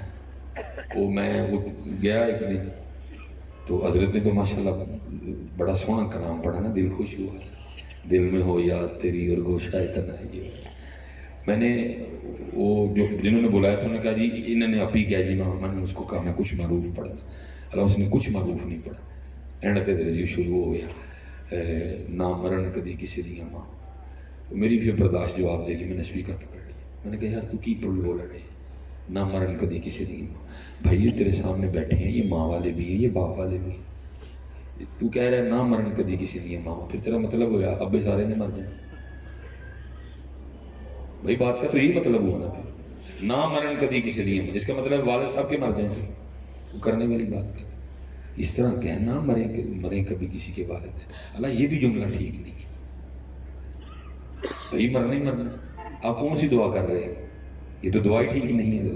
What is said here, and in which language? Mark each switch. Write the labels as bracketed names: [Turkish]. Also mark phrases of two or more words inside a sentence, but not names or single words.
[Urdu] وہ میں گیا ایک دن تو حضرت نے تو ماشاءاللہ بڑا سونا کلام پڑھا نا، دل خوش ہوا، دل میں ہو یاد تیری اور گوشہ اتنا یہ۔ میں نے وہ جو جنہوں نے بلایا تھا انہوں نے کہا جی انہوں نے اپی کیا جی میں نے اس کو کہا میں کچھ معروف پڑھنا، اللہ اس نے کچھ معروف نہیں پڑھا، اینڈ تے جو شروع ہو گیا [Punjabi] نہ مرن کدی کسی دیا ماں، [Urdu] تو میری پھر برداشت جواب دے گی، میں نے اسپیکر پہ پڑھ لیا، میں نے کہا یار تو کی بول رہے ہیں [Punjabi] نہ مرن کدی کسی دی ماں، [Urdu] بھائی یہ تیرے سامنے بیٹھے ہیں، یہ ماں والے بھی ہیں یہ باپ والے بھی ہیں، تو کہہ رہا ہے [Punjabi] نہ مرن کدی کسی دی ماں، [Urdu] پھر تیرا مطلب ہوا ابے سارے نے مر جائیں، بھائی بات کا تو یہی مطلب ہوا نا، پھر [Punjabi] نہ مرن کدی کسی دی ماں، [Urdu] اس کا مطلب والد صاحب کے مر جائیں، وہ کرنے والی بات کر اس طرح کہنا مریں کبھی کسی کے والد ہیں، اللہ یہ بھی جملہ ٹھیک نہیں ہے، بھائی مرنا ہی مرنا، آپ کون سی دعا کر رہے ہیں، یہ تو دعا ہی ٹھیک ہی نہیں ہے۔